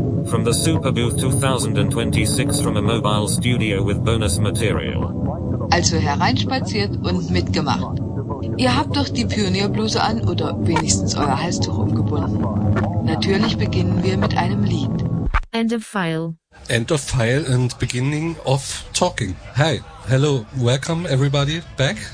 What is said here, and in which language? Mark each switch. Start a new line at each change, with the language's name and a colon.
English: From the Super Booth 2026 from a mobile studio with bonus material.
German: Also hereinspaziert und mitgemacht. Ihr habt doch die Pionierbluse an oder wenigstens euer Halstuch umgebunden. Natürlich beginnen wir mit einem Lied.
English: End of file. End of file and beginning of talking. Hey, hello, welcome everybody back.